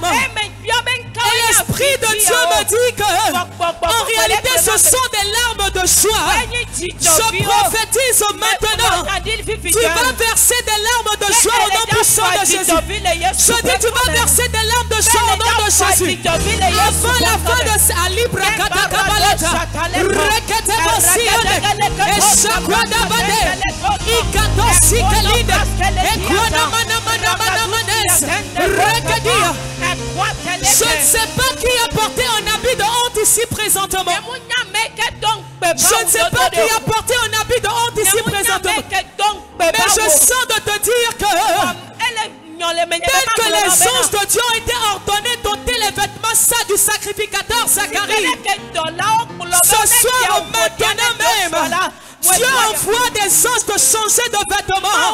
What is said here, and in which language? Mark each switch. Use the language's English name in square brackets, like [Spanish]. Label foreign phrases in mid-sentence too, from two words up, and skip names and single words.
[French] Et l'Esprit de Dieu me dit que en réalité ce sont des larmes de joie. Je prophétise maintenant. Tu vas verser des larmes de joie au nom puissant de Jésus. Je dis, tu vas verser des larmes de joie au nom de Jésus. Avant la fin de sa libre katakabalata, rekete bosiane, et chakwada bade, ikatosi kelide, et kwana mana rekedia. Je ne sais pas qui a porté un habit de honte ici présentement. Je ne sais pas qui a porté un habit de honte ici présentement. Mais je sens de te dire que tel que les anges de Dieu ont été ordonnés d'ôter les vêtements ça du sacrificateur Zacharie, ce soir maintenant même, Dieu envoie des anges de changer de vêtements.